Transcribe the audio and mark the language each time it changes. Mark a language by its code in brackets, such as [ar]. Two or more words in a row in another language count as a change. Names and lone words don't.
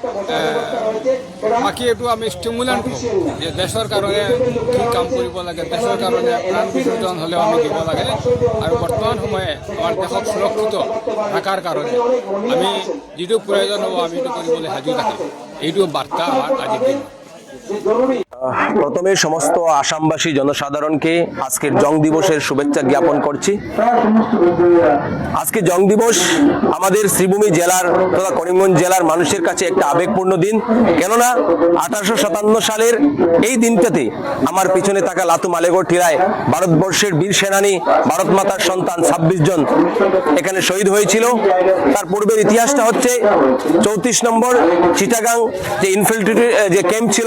[as] বাকী এইটো আমি ষ্টিমুলেণ্ট হওঁ যে দেশৰ কাৰণে কি কাম কৰিব লাগে দেশৰ কাৰণে প্ৰাণ বিসৰ্জন হ'লেও আমি দিব লাগে আৰু বৰ্তমান সময়ে আমাৰ দেশক সুৰক্ষিত ৰখাৰ কাৰণে আমি যিটো প্ৰয়োজন হ'ব আমি এইটো কৰিবলৈ সাজু থাকিম এইটো বাৰ্তা আমাৰ আজিৰ দিন [bn] প্রথমে সমস্ত আসামবাসী জনসাধারণকে আজকের জং দিবসের শুভেচ্ছা জ্ঞাপন করছি আজকে জং দিবস আমাদের শ্রীভূমি জেলার তথা করিমগঞ্জ জেলার মানুষের কাছে একটা আবেগপূর্ণ দিন কেননা 1857 সালের এই দিনটাতে আমার পিছনে থাকা লাতু মালেগড় টিলায় ভারতবর্ষের বীর সেনানী ভারত মাতার সন্তান 26 জন এখানে শহীদ হয়েছিল তার পূর্বের ইতিহাসটা হচ্ছে 34 নম্বর চিটাগাং যে ইনফিল্ট্রি যে ক্যাম্প ছিল